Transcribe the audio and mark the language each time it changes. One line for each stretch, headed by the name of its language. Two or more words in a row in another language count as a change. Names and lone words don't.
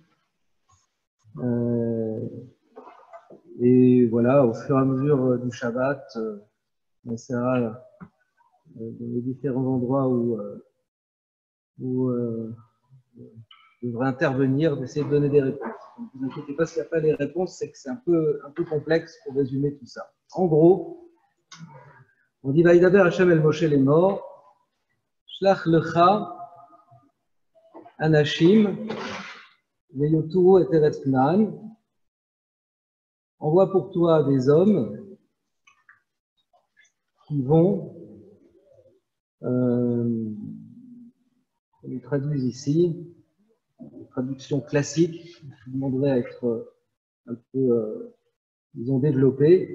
French: Et voilà, au fur et à mesure du Shabbat, on essaiera dans les différents endroits où je devrais intervenir, d'essayer de donner des réponses. Donc, ne vous inquiétez pas s'il n'y a pas les réponses, c'est que c'est un peu complexe pour résumer tout ça. En gros, on dit
Hebrew: וידבר השם אל משה
French: les morts,
Hebrew: שלח לך אנשים ויתורו את ארץ כנען.
French: Envoie pour toi des hommes qui vont, on les traduit ici, une traduction classique, je vous demanderai à être un peu, disons, développée.